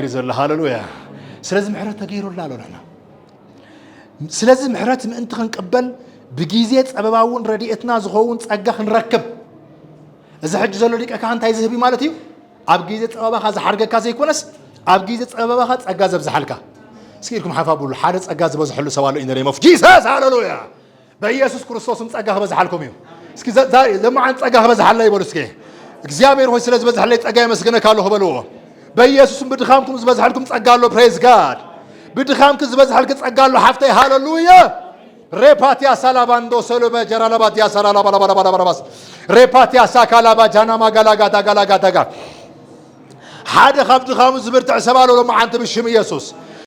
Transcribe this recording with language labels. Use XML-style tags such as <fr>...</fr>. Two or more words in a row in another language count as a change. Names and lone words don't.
<ti>ይዘለ ሃሌሉያ ስለዚ ምሕረት ተገይሩልና ኣሎ ንሕና ስለዚ ምሕረት ምእንቲ ክንቀበል ብጊዜ ፀበባውን ረድኤትና ዝኸውን ፀጋ ክንረክብ እዚ ሕጂ ዘሎ ሊቀ ካህን እንታይ ዝህብ ማለት እዩ ኣብ ግዜ ፀበባኻ ዝሓርገካ ዘይኮነስ ኣብ ግዜ ፀበባኻ ፀጋ ዘብዝሓልካ እስኪ ኢልኩም ሓፋብሉ ሓደ ፀጋ ዝበዝሐሉ ሰብ ኣሎ</ti> <en>in name of Jesus</en> <ti>ሃሌሉያ በኢየሱስ ክርስቶስም ፀጋ ክበዝሓልኩም እዩ እስኪ ለማዓን ፀጋ ክበዝሓላ ይበሉ እስኪ እግዚአብሔር ሆይ ስለዚ በዝሐለይ ፀጋ ይመስግነካ ኣለሁ በልዎ በኢየሱስም ብድኻምኩም ዝበዝሐልኩም ፀጋ ኣሎ</ti> <en>praise God</en> <ti>ብድኻምክ ዝበዝሐልክ ፀጋ ኣሎ ሓፍተይ ሃሌሉያ ሬፓቲያ ሳላባንዶ ሰሎበ ጀራላባቲያ ሳላላባላባላባላባስ ሬፓቲያ ሳካላባ ጃናማ ጋላጋታ ጋላጋታጋ ሓደ ካብ ድኻሙ ዝብርትዕ ሰብ ኣሎ ሎማዓንቲ ብሽም ኢየሱስ</ti>